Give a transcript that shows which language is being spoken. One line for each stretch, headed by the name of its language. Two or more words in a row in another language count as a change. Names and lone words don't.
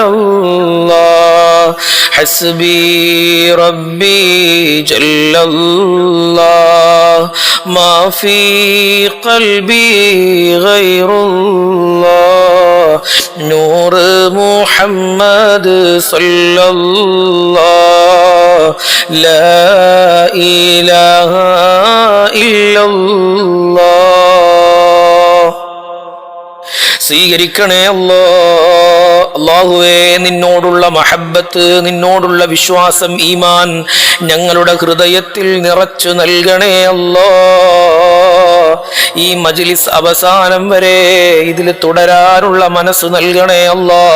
Arabic: الله حسبي ربي جل الله ما في قلبي غير الله نور محمد صلى الله لا إله إلا الله.
Malayalam: സ്വീകരിക്കണേ അല്ലാഹ്. അല്ലാഹുവേ, നിന്നോടുള്ള മഹബ്ബത്ത്, നിന്നോടുള്ള വിശ്വാസം, ഈമാൻ ഞങ്ങളുടെ ഹൃദയത്തിൽ നിറച്ചു നൽകണേ അല്ലാഹ്. ഈ മജ്ലിസ് അവസാനം വരെ ഇതിൽ തുടരാനുള്ള മനസ്സ് നൽകണേ അല്ലാഹ്.